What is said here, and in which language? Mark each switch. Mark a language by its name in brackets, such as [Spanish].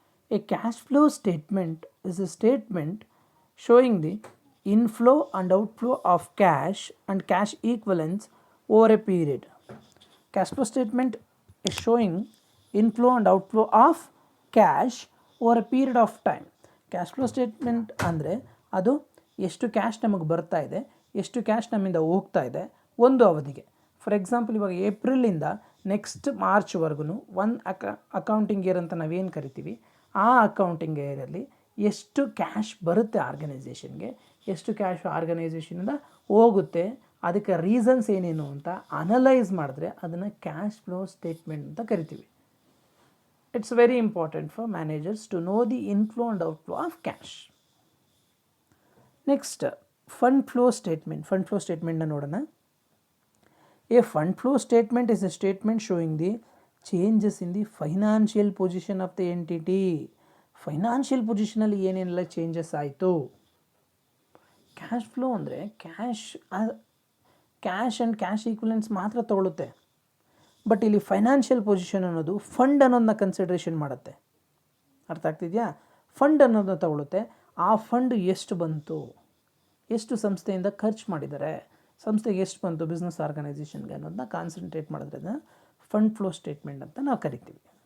[English] A cash flow statement is a statement showing the inflow and outflow of cash and cash equivalents over a period. Cash flow statement is showing inflow and outflow of cash over a period of time. [Kannada] Cash flow statement ಅಂದರೆ ಅದು ಎಷ್ಟು cash ನಮಗೆ ಬರ್ತಾ ಇದೆ, ಎಷ್ಟು cash ನಮ್ಮಿಂದ ಹೋಗ್ತಾ ಇದೆ ಒಂದು ಅವಧಿಗೆ. ಫಾರ್ ಎಕ್ಸಾಂಪಲ್, ಇವಾಗ ಏಪ್ರಿಲಿಂದ ನೆಕ್ಸ್ಟ್ ಮಾರ್ಚ್ವರೆಗೂ ಒಂದು ಅಕೌಂಟಿಂಗ್ ಇಯರ್ ಅಂತ ನಾವೇನು ಕರಿತೀವಿ, ಆ ಅಕೌಂಟಿಂಗ್ ಇಯರಲ್ಲಿ ಎಷ್ಟು ಕ್ಯಾಶ್ ಬರುತ್ತೆ ಆರ್ಗನೈಸೇಷನ್ಗೆ, ಎಷ್ಟು ಕ್ಯಾಶ್ ಆರ್ಗನೈಸೇಷನಿಂದ ಹೋಗುತ್ತೆ, ಅದಕ್ಕೆ ರೀಸನ್ಸ್ ಏನೇನು ಅಂತ ಅನಲೈಸ್ ಮಾಡಿದ್ರೆ ಅದನ್ನು ಕ್ಯಾಶ್ ಫ್ಲೋ ಸ್ಟೇಟ್ಮೆಂಟ್ ಅಂತ ಕರಿತೀವಿ. [English] It's very important for managers to know the inflow and outflow of cash. Next, fund flow statement. Fund flow statement [Kannada] na nodana. [English] A fund flow statement is a statement showing the changes in the financial position of the entity. [Kannada] Financial position alli ಏನೆಲ್ಲ changes ಆಯಿತು. Cash flow ಅಂದರೆ cash and cash equivalents ಮಾತ್ರ ತಗೊಳುತ್ತೆ. But ಇಲ್ಲಿ financial position ಅನ್ನೋದು fund ಅನ್ನೋದನ್ನ consideration ಮಾಡುತ್ತೆ. ಅರ್ಥ ಆಗ್ತಿದೆಯಾ? ಫಂಡ್ ಅನ್ನೋದನ್ನ ತಗೊಳುತ್ತೆ. ಆ ಫಂಡ್ ಎಷ್ಟು ಬಂತು, ಎಷ್ಟು ಸಂಸ್ಥೆಯಿಂದ ಖರ್ಚು ಮಾಡಿದ್ದಾರೆ, ಸಂಸ್ಥೆಗೆ ಎಷ್ಟು ಬಂತು ಬಿಸ್ನೆಸ್ ಆರ್ಗನೈಸೇಷನ್ಗೆ ಅನ್ನೋದನ್ನ ಕಾನ್ಸಂಟ್ರೇಟ್ ಮಾಡಿದ್ರೆ ಅದನ್ನು ಫಂಡ್ ಫ್ಲೋ ಸ್ಟೇಟ್ಮೆಂಟ್ ಅಂತ ನಾವು ಕರಿತೀವಿ.